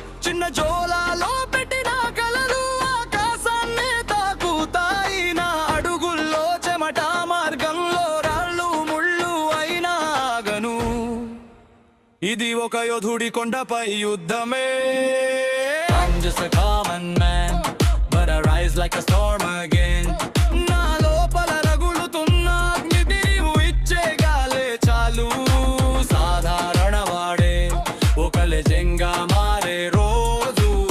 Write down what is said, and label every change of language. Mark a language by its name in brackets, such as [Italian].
[Telugu] చిన్న జోలాలో పెట్టిన కలలు ఆకాశాన్ని తాకుతాయి. నా అడుగుల్లో చెమట, మార్గంలో రాళ్ళు ముళ్ళు అయినా ఆగను. ఇది ఒక యోధుడి కొండపై యుద్ధమే. [English] I'm just a common man, but I rise like a storm again. [Telugu] నా లోపల రగులుతున్న అగ్నిని నీవు ఇచ్చే గాలే చాలు. సాధారణ వాడే ఒక లెజెంగా మారే రోజు.